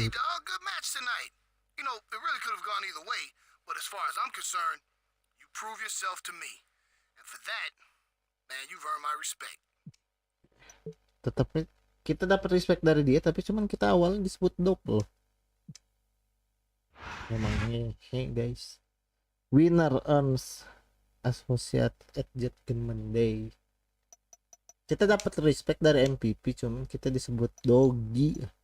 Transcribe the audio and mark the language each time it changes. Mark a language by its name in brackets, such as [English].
[English] Hey dog, good match tonight. You know, it really could have gone either way, but as far as I'm concerned, you prove yourself to me. And for that, man, you've earned my respect. [Indonesian] tetap kita dapat respect dari dia, tapi cuman kita awalnya disebut dog loh. [English] Emangnya guys, winner earns associate at Judgment Day. [Indonesian] Kita dapat respect dari MVP, cuman kita disebut doggy.